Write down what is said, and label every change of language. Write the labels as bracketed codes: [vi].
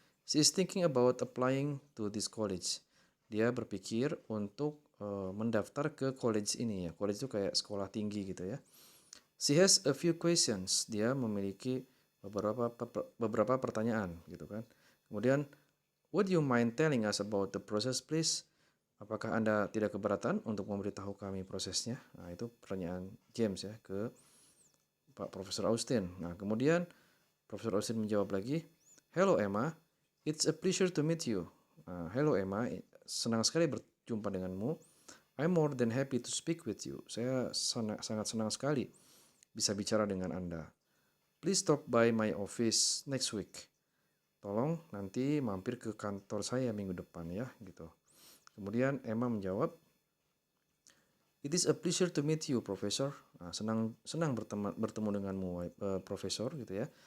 [en] "She is thinking about applying to this college." [id] Dia berpikir untuk mendaftar ke college ini ya. College itu kayak sekolah tinggi gitu ya. [en] "She has a few questions." [id] Dia memiliki beberapa pertanyaan gitu kan. [en] Kemudian, "Would you mind telling us about the process, please?" [id] Apakah Anda tidak keberatan untuk memberitahu kami prosesnya? Nah, itu pertanyaan James ya ke Pak Profesor Austin. Nah, kemudian Profesor Austin menjawab lagi, [en] "Hello Emma, it's a pleasure to meet you." [id] Nah, [en] "Hello Emma, [id] senang sekali berjumpa denganmu. [en] I'm more than happy to speak with you." [id] Saya sangat senang sekali bisa bicara dengan Anda. [en] "Please stop by my office next week." [id] Tolong nanti mampir ke kantor saya minggu depan ya, gitu. Kemudian Emma menjawab, [en] "It is a pleasure to meet you, Professor." [id] Nah, senang bertemu denganmu, Profesor, gitu ya.